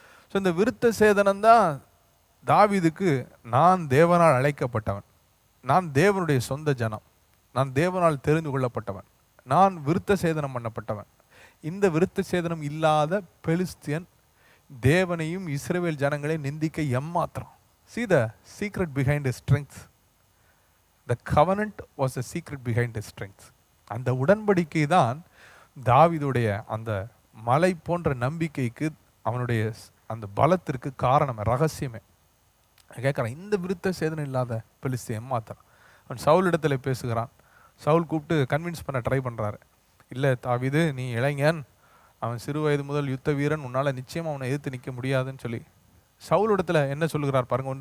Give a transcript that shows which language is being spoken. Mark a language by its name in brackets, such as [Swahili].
[Tamil] So இந்த விருத்த சேதனம் தான் தாவீதுக்கு, நான் தேவனால் அழைக்கப்பட்டவன், நான் தேவனுடைய சொந்த ஜனம், நான் தேவனால் தெரிந்து கொள்ளப்பட்டவன், நான் விருத்த சேதனம் பண்ணப்பட்டவன். இந்த விருத்த சேதனம் இல்லாத பெலிஸ்தியன் தேவனையும் இஸ்ரவேல் ஜனங்களை நிந்திக்க எம்மாத்திரம். [English] See the secret behind his strength. The covenant was the secret behind his strength. [Tamil] அந்த உடன்படிக்கை தான் தாவீதுடைய அந்த மலை போன்ற நம்பிக்கைக்கு, அவனுடைய அந்த பலத்திற்கு காரணம், ரகசியமே. கேட்குறான், இந்த விருத்த சேதனம் இல்லாத பெலிஸ்தியன் எம்மாத்திரம். அவன் சவுல் இடத்துல பேசுகிறான். சவுல் கூப்பிட்டு கன்வின்ஸ் பண்ண ட்ரை பண்ணுறாரு. இல்லை தாவீது, நீ இளைஞன், அவன் சிறு வயது முதல் யுத்த வீரன், உன்னால் நிச்சயம் அவனை எதிர்த்து நிற்க முடியாதுன்னு சொல்லி சவுல் இடத்துல என்ன சொல்லுகிறார் பாருங்க.